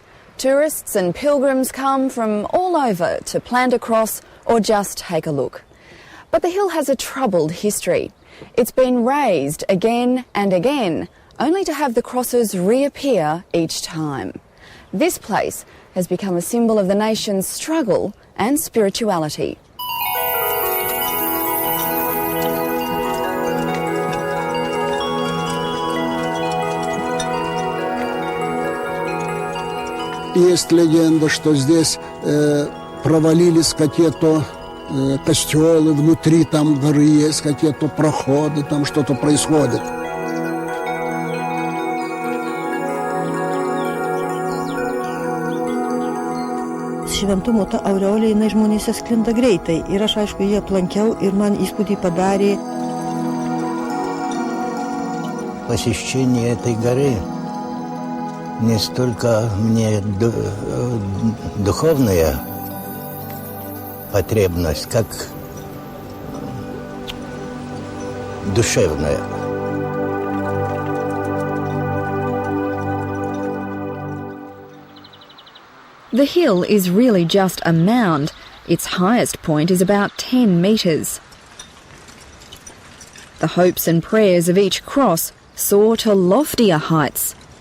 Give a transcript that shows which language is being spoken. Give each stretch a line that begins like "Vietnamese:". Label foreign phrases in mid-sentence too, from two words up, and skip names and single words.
English: Tourists and pilgrims come from all over to plant a cross or just take a look. But the hill has a troubled history. It's been razed again and again, only to have the crosses reappear each time. This place has become a symbol of the nation's struggle and spirituality.
Russian: Есть легенда, что здесь провалились какие-то костелы, внутри там горы есть какие-то проходы, там что-то происходит.
Lithuanian: Šventumo ta aureolė jinai žmonėse sklinda greitai ir aš aišku jį aplankiau ir man įspūdį padarė.
Russian: Посещение этой горы не столько мне духовная потребность, как душевная.
English: The hill is really just a mound. Its highest point is about 10 metres. The hopes and prayers of each cross soar to loftier heights.